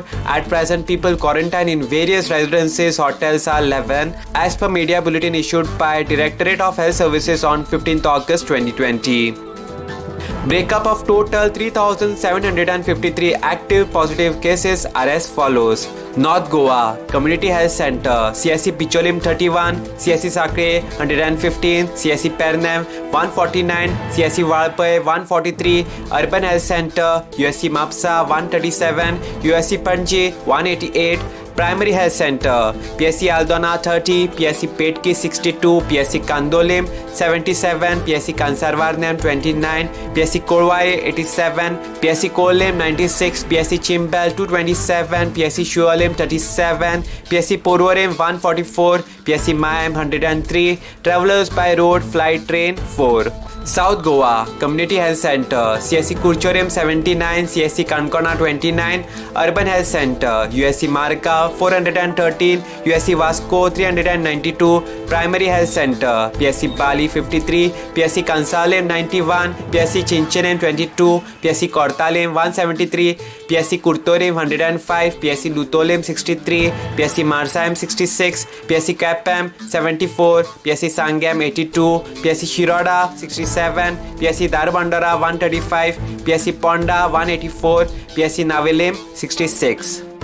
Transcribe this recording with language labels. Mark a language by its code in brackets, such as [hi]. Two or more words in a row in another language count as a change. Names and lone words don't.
[en] At present, people quarantined in various residences, hotels are 11, as per media bulletin issued by Directorate of Health Services on 15th August 2020. Breakup of total 3,753 active positive cases are as follows. North Goa Community Health Center, CSC Picholim 31, CSC Sakre 115, CSC Pernem 149, CSC Valpai 143, Urban Health Center, USC Mapsa 137, USC Panji 188, Primary Health Center, PSC Aldona 30, PSC Petki 62, PSC Kandolim 77, PSC Kansarvarnam 29, PSC Korwai 87, PSC Kolem 96, PSC Chimbel 227, PSC Shualim 37, PSC Porvorim 144, PSC Mayam 103, Travelers by Road Flight Train 4. South Goa Community Health Center, CSC Kurchorim 79, CSC Kankona 29, Urban Health Center, USC Margaon 413, USC Vasco 392, Primary Health Center, PSC Bali 53, PSC Kansalem 91, PSC Chinchenem 22, PSC Kortalim 173, PSC Kurtorim 105, PSC Lutolim 63, PSC Marsaim 66, PSC Kapam 74, PSC Sangam 82, PSC Shiroda 67, PSC Darbandara 135, PSC Ponda 184, PSC Navilim 66.